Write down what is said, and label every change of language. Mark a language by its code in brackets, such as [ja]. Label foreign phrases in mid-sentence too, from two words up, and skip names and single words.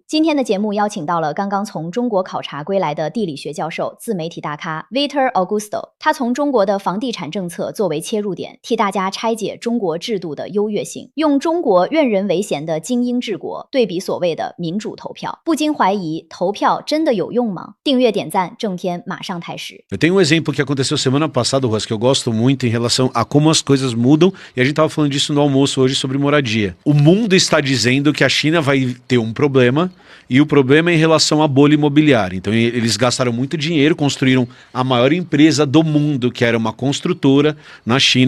[zh] 今天的节目邀请到了刚刚从中国考察归来的地理学教授、自媒体大咖 Victor Augusto， 他从中国的房地产政策作为切入点，替大家拆解中国制度的优越性，用中国任人唯贤的精英治国对比所谓的民主投票，不禁怀疑投票真的有用吗？订阅点赞，正片马上开始。 [pt] Eu tenho um exemplo que aconteceu semana passada, Ruas, que eu gosto muito em relação a como as coisas mudam, e a gente estava falando disso no almoço hoje sobre moradia. O mundo está dizendo que a China vai ter um problema, e o problema é em relação à bolha imobiliária. Então eles gastaram muito dinheiro, construíram a maior empresa do mundo, que era uma construtora na China.